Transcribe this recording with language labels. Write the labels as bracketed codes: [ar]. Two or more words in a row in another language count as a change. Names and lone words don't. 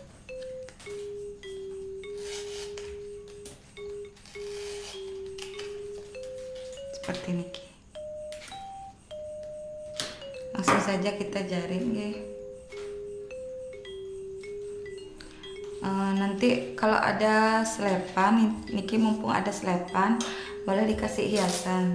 [id] Seperti niki. Langsung saja kita jaring nggih. Nanti kalau ada selepan, niki mumpung ada selepan, boleh dikasih hiasan.